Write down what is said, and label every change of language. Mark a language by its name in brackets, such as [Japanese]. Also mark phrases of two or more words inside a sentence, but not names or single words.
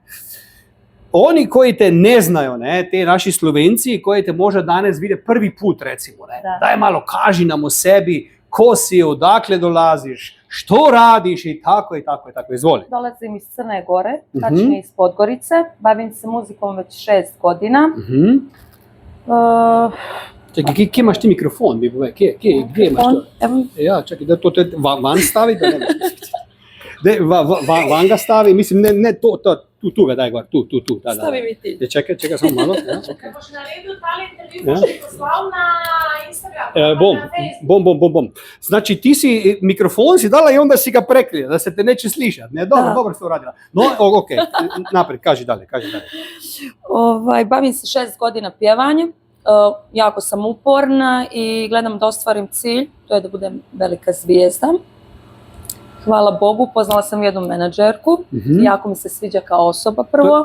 [Serbian] Oni koji te ne znaju, ne, te naši Slovenci koji te možda danas vide prvi put, recimo, ne? Daj malo kaži nam o sebi, ko si, odakle dolaziš, što radiš i tako, izvoli. Dolazim iz Crne Gore, tačnije iz Podgorice, bavim se muzikom već 6 godina. Čekaj, [Slovenian] kje imaš ti mikrofon? Kje imaš to? [Serbian] Ja, čekaj, da to van stavi, da ne van ga stavi, mislim, ne to, tu ga daj gor, tu. Stavi mi ti. Čekaj, samo malo. [Slovenian] Ako boš naredil tale intervju, boš ti poslal na Instagram, [Serbian] bom. Znači, ti si mikrofon si dala i onda si ga prekrila, da se te neće slišati. Ne, dobro si to uradila. No, ok, naprijed, kaži dalje. Bavim se 6 godina pjevanjem, jako sam uporna i gledam da ostvarim cilj, to je da budem velika zvijezda. Hvala Bogu, poznala sam jednu menadžerku, jako mi se sviđa kao osoba prvo.